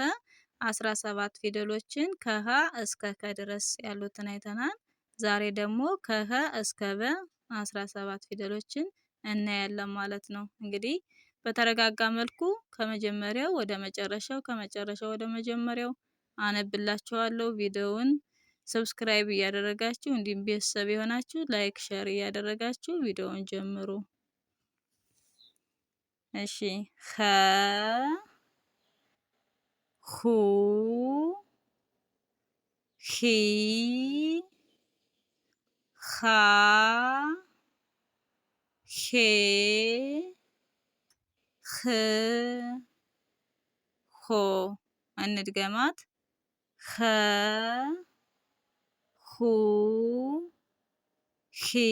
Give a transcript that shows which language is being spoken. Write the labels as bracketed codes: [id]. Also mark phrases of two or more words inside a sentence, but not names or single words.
[am] 17 ፊደሎችን ከሀ እስከ ከ ድረስ ያሉትን አይተናል። ዛሬ ደግሞ ከሀ እስከ በ 17 ፊደሎችን እናያለን ማለት ነው። እንግዲህ በተረጋጋ መልኩ ከመጀመሪያው ወደ መጨረሻው ከመጨረሻው ወደ መጀመሪያው አነብላችኋለሁ። ቪዲዮውን ሰብስክራይብ እያደረጋችሁ እንዲሁም ቤተሰብ የሆናችሁ ላይክ ሼር እያደረጋችሁ ቪዲዮውን ጀምሩ። እሺ ኸ ሁ ሂ ሃ ሄ ህ ሆ እንድገማት ኸ ሁ ሂ